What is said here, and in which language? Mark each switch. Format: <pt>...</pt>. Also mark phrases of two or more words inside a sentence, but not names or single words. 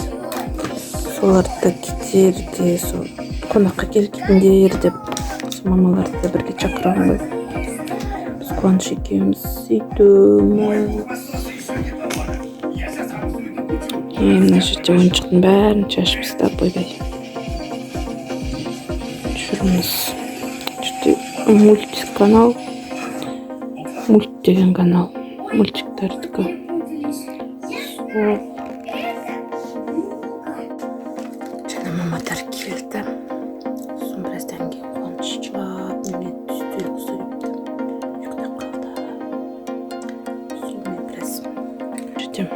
<kk>Соларды кетерде, сол қонаққа келгендер деп мамаларды бірге шақырған ғой. Біз қуаныш екеуміз сөйтеміз. Мына жерде ойыншықтың бәрін шашып тастап ойбай.</kk> <tr>Kanallarımız. İşte multi kanal. Multi деген kanal.</tr> <kk>Мультиктардікі. Және мамадар келді. Соң біраздан кейін қуаныш жылап, немен үстел сөйлепті. Ұйықтап қалды. Соң мен біраз жүрдім.</kk>